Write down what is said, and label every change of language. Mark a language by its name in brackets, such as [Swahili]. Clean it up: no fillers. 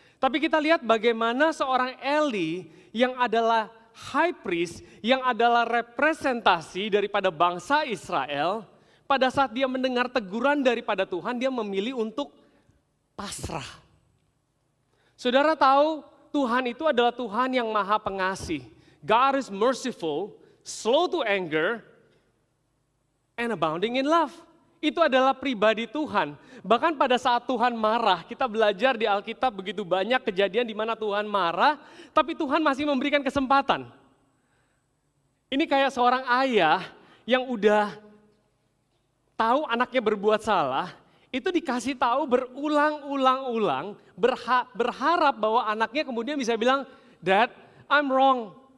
[Indonesian] Tapi kita lihat bagaimana seorang Eli yang adalah high priest, yang adalah representasi daripada bangsa Israel, pada saat dia mendengar teguran daripada Tuhan, dia memilih untuk pasrah. Saudara tahu, Tuhan itu adalah Tuhan yang maha pengasih. [English] God is merciful, slow to anger, and abounding in love. [Indonesian] Itu adalah pribadi Tuhan. Bahkan pada saat Tuhan marah, kita belajar di Alkitab begitu banyak kejadian di mana Tuhan marah, tapi Tuhan masih memberikan kesempatan. Ini kayak seorang ayah yang udah tahu anaknya berbuat salah, itu dikasih tahu berulang-ulang, berharap bahwa anaknya kemudian bisa bilang, [English] Dad, I'm wrong.